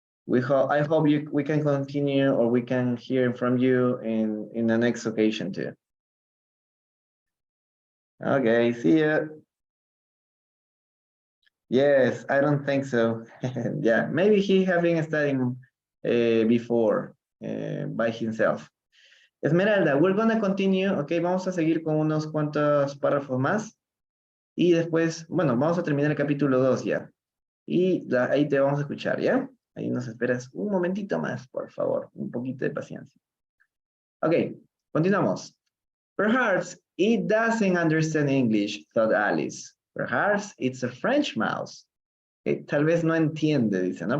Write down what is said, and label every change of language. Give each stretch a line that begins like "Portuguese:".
English: I hope we can continue, or we can hear from you in the next occasion too. Okay, see ya. Yes, I don't think so. Yeah, maybe he have been studying before by himself. Esmeralda, we're gonna continue.
Spanish: Okay, vamos a seguir con unos cuantos párrafos más. Y después, bueno, vamos a terminar el capítulo 2 ya. Y ahí te vamos a escuchar, ¿ya? Ahí nos esperas un momentito más, por favor. Un poquito de paciencia. Ok, continuamos.
English: Perhaps it doesn't understand English, thought Alice. Perhaps it's a French mouse.
Spanish: Okay, tal vez no entiende, dice, ¿no?